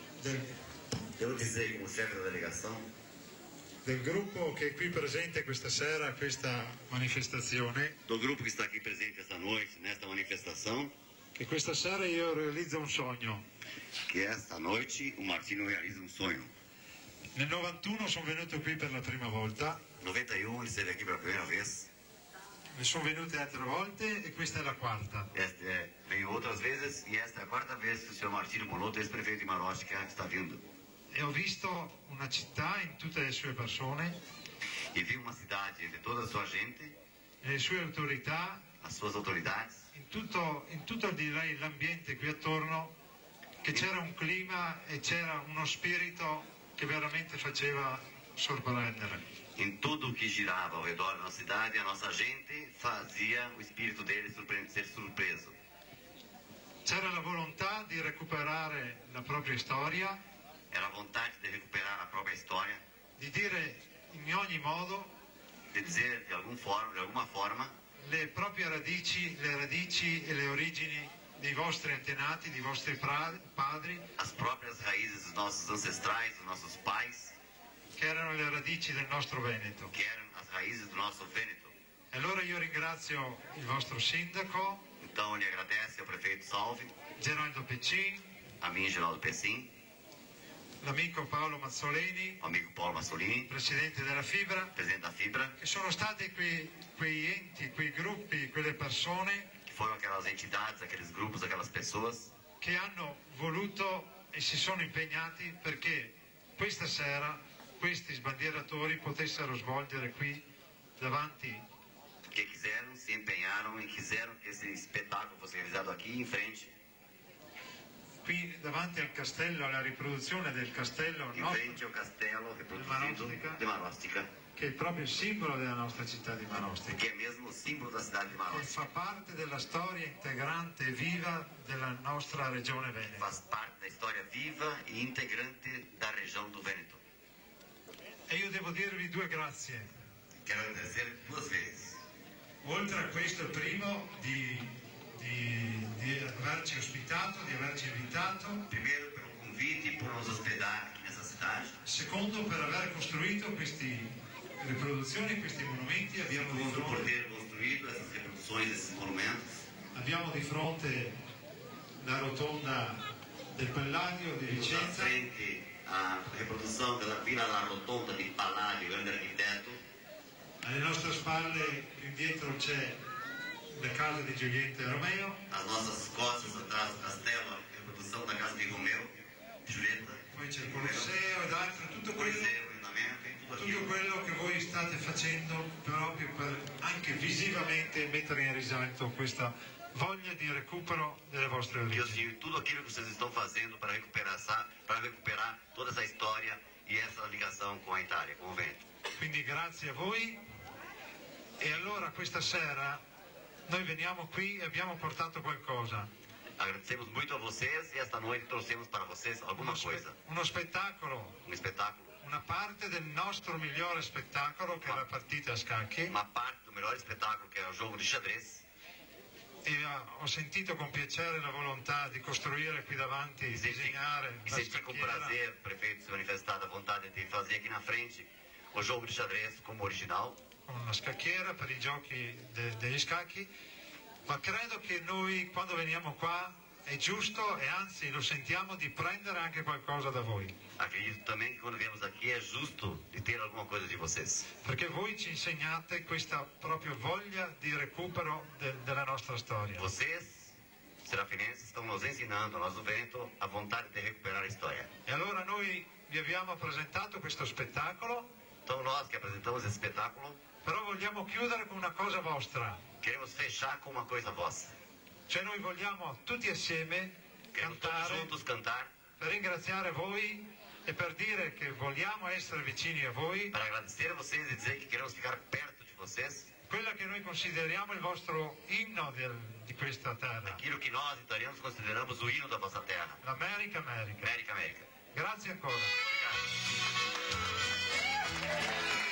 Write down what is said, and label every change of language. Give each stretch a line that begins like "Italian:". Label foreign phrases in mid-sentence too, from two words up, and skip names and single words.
Portuguese: Devo dizer como chefe da delegação,
Italian: del gruppo che è qui presente questa sera a questa manifestazione,
Portuguese: do grupo que está aqui presente esta noite, nesta manifestação,
Italian: che questa sera io realizzo un sogno.
Portuguese: que esta noite o Martinho realiza um sonho.
Italian: Nel 91 sono venuto qui per la prima volta,
Portuguese: 91 ele esteve aqui pela primeira vez,
Italian: ne sono venute altre volte e questa è la quarta.
Portuguese: veio outras vezes e esta é a quarta vez que o senhor Martinho Molotto, ex-prefeito de Marostica, está vindo.
Italian: E ho visto una città in tutte le sue persone,
Portuguese: E viu uma cidade de toda a sua gente,
Italian: le sue autorità,
Portuguese: as suas autoridades,
Italian: in tutto direi l'ambiente qui attorno, che c'era un clima e c'era uno spirito che veramente faceva sorprendere.
Portuguese: em tudo o que girava ao redor da nossa cidade, a nossa gente fazia o espírito dele ser surpreso.
Italian: C'era la volontà di recuperare la propria storia,
Portuguese: Era a vontade de recuperar a própria história,
Italian: di dire in ogni modo
Portuguese: de dizer de alguma forma,
Italian: le proprie radici e le origini dei vostri antenati, dei vostri padri,
Portuguese: as próprias raízes dos nossos ancestrais, dos nossos pais,
Italian: che erano le radici del nostro Veneto.
Portuguese: que eram as raízes do nosso Vêneto.
Italian: E allora io ringrazio il vostro sindaco,
Portuguese: Então ele agradece ao prefeito Salvi,
Italian: Geraldo Peccin,
Portuguese: a mim, Geraldo Pessim,
Italian: l'amico Paolo Mazzoleni,
Portuguese: ao amigo Paulo Massolini,
Italian: presidente della Fibra,
Portuguese: presidente da Fibra,
Italian: che sono stati quei enti, quei gruppi, quelle persone
Portuguese: que foram aquelas entidades, aqueles grupos, aquelas pessoas
Italian: che hanno voluto e si sono impegnati perché questa sera questi sbandieratori potessero svolgere qui davanti
Portuguese: que quiseram, se empenharam e quiseram que esse espetáculo fosse realizado aqui em frente,
Italian: qui davanti al castello, alla riproduzione del castello
Portuguese: em
Italian: nostro,
Portuguese: frente ao castelo reproduzido de Marostica,
Italian: che è proprio il simbolo della nostra città di Marostica,
Portuguese: que é mesmo o símbolo da cidade de
Italian: che Marostica, fa parte della storia integrante e viva della nostra regione Veneto.
Portuguese: faz parte da história viva e integrante da região do Vêneto.
Italian: E io devo dirvi due grazie.
Portuguese: Quero agradecer duas vezes.
Italian: Oltre a questo primo di averci ospitato, di averci invitato,
Portuguese: Primeiro, pelo convite e por nos hospedar aqui nessa cidade.
Italian: secondo per aver costruito queste riproduzioni, questi monumenti,
Portuguese: Segundo, por ter construído essas reproduções desses monumentos.
Italian: abbiamo di fronte la rotonda del Palladio di
Portuguese: Temos à
Italian: Vicenza,
Portuguese: frente a reprodução da Vila La Rotonda di Palladio, grande arquiteto.
Italian: alle nostre spalle indietro c'è la casa di Giulietta e Romeo,
Portuguese: Às nossas costas, atrás do castelo, a
Italian: Colosseo ed altro, tutto quello che voi state facendo proprio per anche visivamente mettere in risalto questa voglia di recupero delle vostre origini.
Portuguese: Tudo aquilo que vocês estão fazendo para recuperar toda essa história e essa ligação com a Itália, com o Veneto.
Italian: Quindi grazie a voi. E allora questa sera noi veniamo qui e abbiamo portato qualcosa.
Portuguese: Agradecemos muito a vocês e esta noite trouxemos para vocês alguma coisa.
Italian: Uno spettacolo.
Portuguese: Um espetáculo.
Italian: Una parte del nostro migliore spettacolo che è la partita a scacchi.
Portuguese: Uma parte do melhor espetáculo que é o jogo de xadrez.
Italian: E ho sentito con piacere la volontà di costruire qui davanti, disegnare la
Portuguese: senti com prazer, prefeito, se manifestar a vontade de fazer aqui na frente o jogo de xadrez como original.
Italian: Con una scacchiera per i giochi degli scacchi, ma credo che noi quando veniamo qua è giusto e anzi lo sentiamo di prendere anche qualcosa da voi.
Portuguese: Acredito também que quando viemos aqui é justo de ter alguma coisa de vocês.
Italian: Perché voi ci insegnate questa proprio voglia di recupero della nostra storia.
Portuguese: Vocês, serafinenses, estão nos ensinando, nós do Veneto, a vontade de recuperar a história.
Italian: E allora noi vi abbiamo presentato questo spettacolo.
Portuguese: Então nós que apresentamos esse espetáculo,
Italian: però vogliamo chiudere con una cosa vostra.
Portuguese: Queremos fechar com uma coisa vossa.
Italian: Cioè noi vogliamo tutti assieme cantare
Portuguese: juntos cantar
Italian: per ringraziare voi e per dire che vogliamo essere vicini a voi.
Portuguese: Para agradecer a vocês e dizer que queremos ficar perto de vocês.
Italian: Quella che noi consideriamo il vostro inno di questa terra.
Portuguese: Aquilo que nós italianos consideramos o hino da vossa terra.
Italian: L'America, America.
Portuguese: América, América.
Italian: Grazie ancora.
Portuguese: Obrigado.